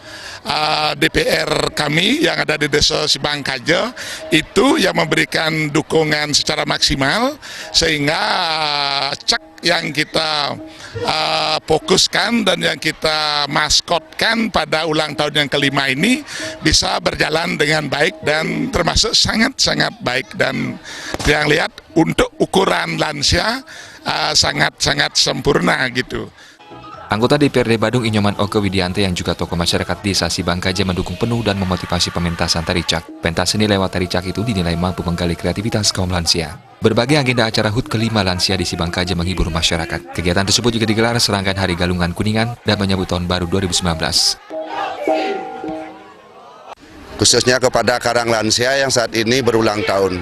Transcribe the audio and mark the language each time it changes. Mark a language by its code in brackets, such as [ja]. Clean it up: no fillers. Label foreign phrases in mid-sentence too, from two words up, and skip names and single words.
[id] DPR kami yang ada di Desa Sibangkaje, itu yang memberikan dukungan secara maksimal sehingga cak yang kita fokuskan dan yang kita maskotkan pada ulang tahun yang kelima ini bisa berjalan dengan baik dan termasuk sangat-sangat baik, dan yang lihat untuk ukuran lansia sangat-sangat sempurna gitu. Anggota DPRD Badung, Inyoman Oke Widiante yang juga tokoh masyarakat Desa Sibangkaje mendukung penuh dan memotivasi pementasan tari Cak. Pentas seni lewat tari Cak itu dinilai mampu menggali kreativitas kaum lansia. Berbagai agenda acara HUT kelima lansia di Sibangkaje menghibur masyarakat. Kegiatan tersebut juga digelar serangkaian Hari Galungan Kuningan dan menyambut Tahun Baru 2019. Khususnya kepada Karang Lansia yang saat ini berulang tahun.